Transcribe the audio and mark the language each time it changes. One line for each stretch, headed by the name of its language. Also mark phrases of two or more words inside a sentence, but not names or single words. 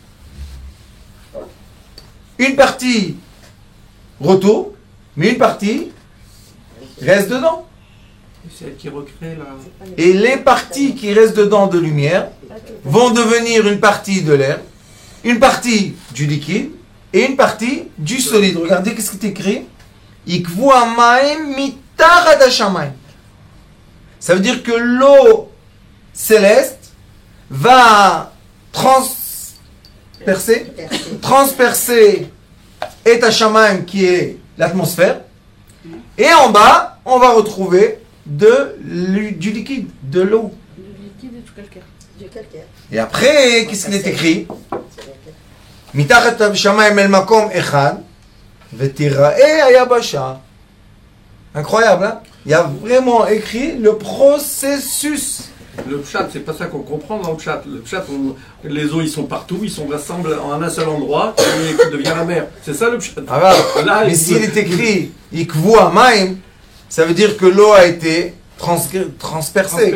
French: Une partie retourne, mais une partie reste dedans. C'est elle qui recrée la. Et les parties qui restent dedans de lumière vont devenir une partie de l'air, une partie du liquide et une partie du solide. Regardez qu'est-ce qui est écrit.
Hebrew: יקוו המים מתחת השמים.
French: Ça veut dire que l'eau céleste va transpercer et hashamayim qui est l'atmosphère. Et en bas, on va retrouver du liquide, de l'eau. Du liquide et du calcaire. Du calcaire. Et après, qu'est-ce qu'il est écrit?
Hebrew: מתחת השמים אל מקום אחד ותראה היבשה.
French: Incroyable, hein? Il y a vraiment écrit le processus. Le pshat, c'est pas ça qu'on comprend dans le pshat. Le pshat, les eaux, ils sont partout, ils sont rassemblés en un seul endroit, qui devient la mer. C'est ça le pshat. Ah, Là, mais s'il est écrit
Hebrew: יקוו המים,
French: ça veut dire que l'eau a été transpercée.